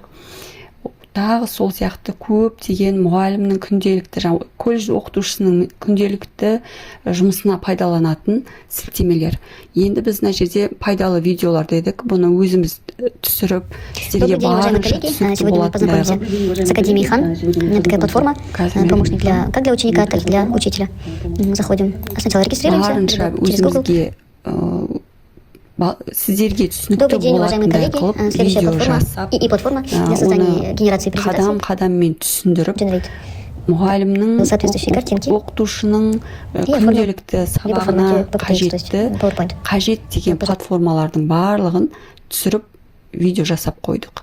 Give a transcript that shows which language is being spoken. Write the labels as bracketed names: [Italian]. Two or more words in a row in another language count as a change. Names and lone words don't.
[Kazakh] Тағы сол сияқты көптеген мұғалімнің күнделікті, колледж оқытушысының күнделікті жұмысына пайдаланатын сілтемелер. Енді біз мына жерде пайдалы видеолар дедік. Бұны өзіміз түсіріп, сіздерге барынша түсінікті болатындай [Russian] с Академией Хан. У меня такая платформа, помощник как для ученика, так и для учителя. Заходим. Сначала регистрируемся через Google. [Kazakh] Сіздерге түсінікті болатындай қылып видео жасап, оны қадам-қадаммен түсіндіріп, мұғалімнің, оқытушының күнделікті сабағына қажет деген платформалардың барлығын түсіріп видео жасап қойдық.